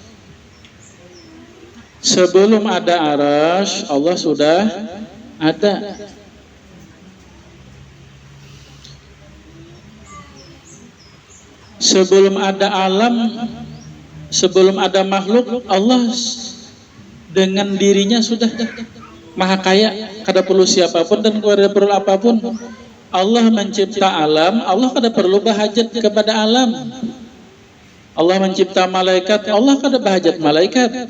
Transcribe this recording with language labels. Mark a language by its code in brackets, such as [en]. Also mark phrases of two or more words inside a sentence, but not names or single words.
[id] Sebelum ada arasy, Allah sudah ada. Sebelum ada alam, sebelum ada makhluk, Allah dengan dirinya sudah maha kaya, kada perlu siapapun dan kada perlu apapun. Allah mencipta alam, Allah kada perlu bahajat kepada alam. Allah mencipta malaikat, Allah kada bahajat malaikat.